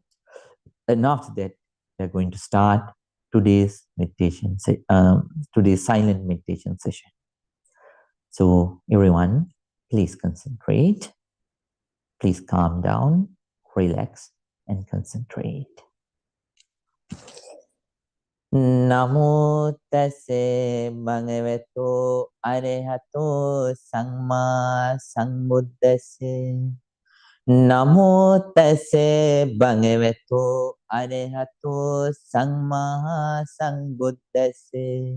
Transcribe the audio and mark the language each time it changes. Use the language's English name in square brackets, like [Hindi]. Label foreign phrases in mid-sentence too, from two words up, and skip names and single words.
[English] And after that, we're going to start today's meditation, today's silent meditation session. So everyone, please concentrate. Please calm down, relax, and concentrate. [Pali] Namo tassa bhagavato arahato samma sambuddhassa. Namo tassa bhagavato arahato samma sambuddhassa.